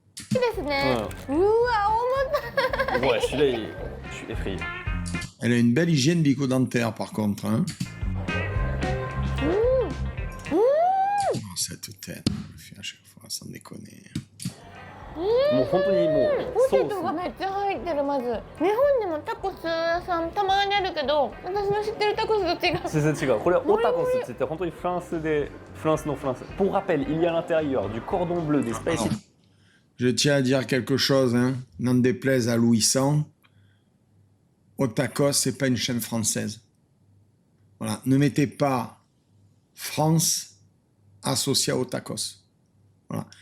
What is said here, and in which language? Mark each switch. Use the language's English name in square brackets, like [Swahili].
[Japanese] ですね、うわ重たい [French] Ouais, celui-là, je suis effrayé. Elle a une belle hygiène bucco-dentaire, par contre. Hein. Oh, cette tête, elle fait à chaque fois, sans déconner. [Japanese] もう本当にもうポテソース。トがめっちゃ入ってるまず日本でもタコス屋さんたまにあるけど私の知ってるタコスと違う全然違う。これはオタコスって言って本当にフランスでフランスのフランス。 [French] Pour rappel, il y a à l'intérieur du cordon bleu, des spicy. Alors, je tiens à dire quelque chose, hein. N'en déplaise à Louis XVI. Otakos, c'est pas une chaîne française. Voilà, ne mettez pas France associée à Otakos. Voilà.